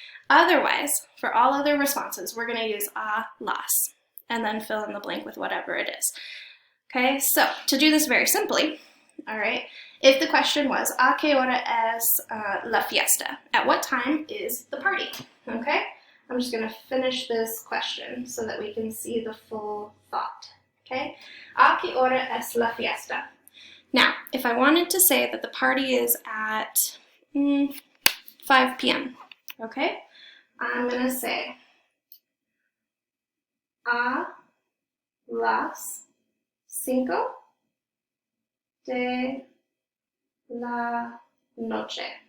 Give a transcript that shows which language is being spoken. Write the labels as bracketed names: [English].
[English] Otherwise, for all other responses, we're gonna use a las, and then fill in the blank with whatever it is. Okay, so to do this very simply, all right, if the question was, [Spanish] ¿A qué hora es la fiesta? [English] At what time is the party? Okay, I'm just gonna finish this question so that we can see the full thought. [Spanish] Okay, ¿A qué hora es la fiesta? [English] Now, if I wanted to say that the party is at 5 p.m., okay, I'm gonna say [Spanish] a las 5 de la noche.